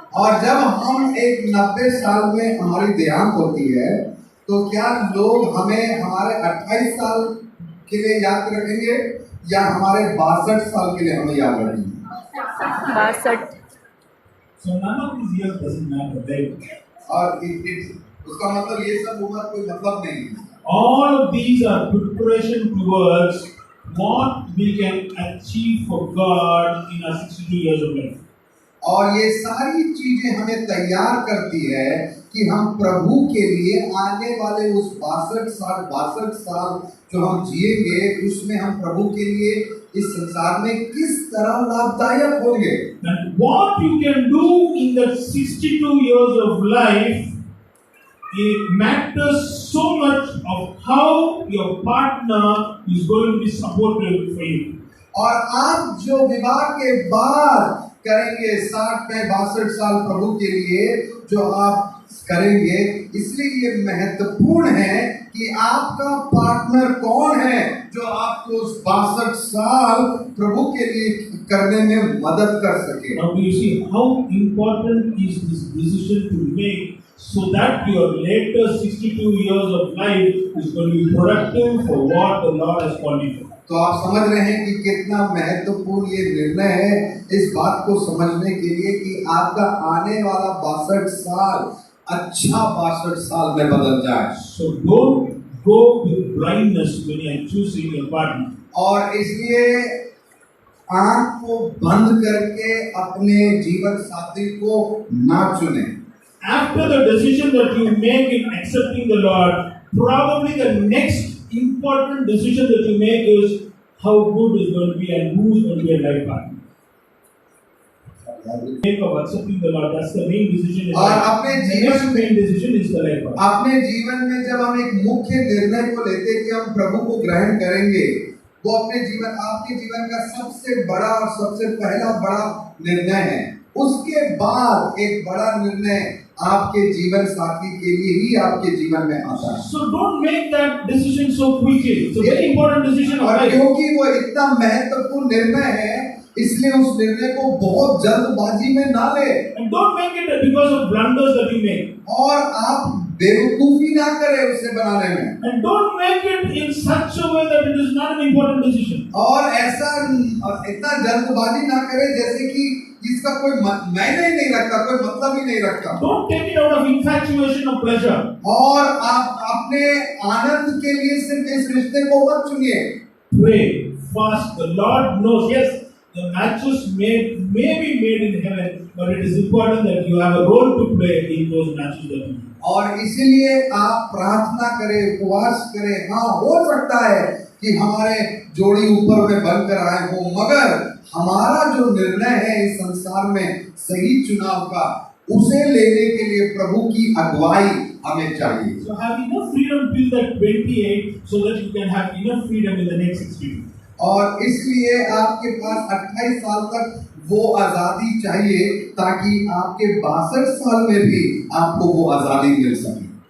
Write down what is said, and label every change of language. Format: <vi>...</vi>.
<hi>और जब हम एक 90 साल में हमारी देहांत होती है, तो क्या लोग हमें हमारे 28 साल के लिए याद रखेंगे या हमारे 62 साल के लिए हमें याद रखेंगे? 62।</hi> <en>So none of these years doesn't matter, right?</en> <hi>और उसका मतलब ये सब उम्र कोई मतलब नहीं है।</hi> <en>All of these are preparation towards what we can achieve for God in our 62 years of life.</en> <hi>और ये सारी चीजें हमें तैयार करती है कि हम प्रभु के लिए आने वाले उस 62 साल जो हम जिएंगे, उसमें हम प्रभु के लिए इस संसार में किस तरह लाभदायक होंगे।</hi> <en>And what you can do in that 62 years of life, it matters so much of how your partner is going to be supportive for you.</en> <hi>और आप जो विवाह के बाद करेंगे 60-62 साल प्रभु के लिए जो आप करेंगे, इसलिए ये महत्वपूर्ण है कि आपका पार्टनर कौन है जो आपको उस 62 साल प्रभु के लिए करने में मदद कर सके।</hi> <en>Now do you see how important is this decision to make so that your later 62 years of life is going to be productive for what the Lord has called you for.</en> <hi>तो आप समझ रहे हैं कि कितना महत्वपूर्ण ये निर्णय है इस बात को समझने के लिए कि आपका आने वाला 62 साल अच्छा 62 साल में बदल जाए।</hi> <en>So don't go with blindness when you are choosing your partner.</en> <hi>और इसलिए आँख को बंद करके अपने जीवन साथी को ना चुने।</hi> <en>After the decision that you make in accepting the Lord, probably the next important decision that you make is how good is going to be and who is going to be a life partner. Think of accepting the Lord. That's the main decision.</en> <hi>और अपने</hi> <en>The</en> <hi>जीवन</hi> <en>next main decision is the life partner.</en> <hi>अपने जीवन में जब हम एक मुख्य निर्णय को लेते हैं कि हम प्रभु को ग्रहण करेंगे, वो अपने जीवन आपके जीवन का सबसे बड़ा और सबसे पहला बड़ा निर्णय है। उसके बाद एक बड़ा निर्णय आपके जीवन साथी के लिए ही आपके जीवन में आता है।</hi> <en>So don't make that decision so quickly. It's a very important decision of</en> <hi>और</hi> <en>life.</en> <hi>क्योंकि वो इतना महत्वपूर्ण निर्णय है, इसलिए उस निर्णय को बहुत जल्दबाजी में ना ले।</hi> <en>And don't make it because of blunders that you make.</en> <hi>और आप बेवकूफी ना करें उसे बनाने में।</hi> <en>And don't make it in such a way that it is not an important decision.</en> <hi>और ऐसा इतना जल्दबाजी ना करें जैसे कि इसका कोई मायने ही नहीं रखता, कोई मतलब ही नहीं रखता।</hi> <en>Don't take it out of infatuation or pleasure.</en> <hi>और आप अपने आनंद के लिए सिर्फ इस रिश्ते को मत चुनिए।</hi> <en>Pray, fast. The Lord knows. Yes, The matches may be made in heaven, but it is important that you have a role to play in those matches that you do.</en> <hi>और इसीलिए आप प्रार्थना करें, उपवास करें। हाँ, हो सकता है कि हमारे जोड़ी ऊपर में बनकर आए हो, मगर हमारा जो निर्णय है इस संसार में सही चुनाव का, उसे लेने के लिए प्रभु की अगुवाई हमें चाहिए।</hi> <en>So have enough freedom till that 28 so that you can have enough freedom in the next 60.</en> <hi>और इसलिए आपके पास 28 साल तक वो आजादी चाहिए ताकि आपके 62 साल में भी आपको वो आजादी मिल सके।</hi>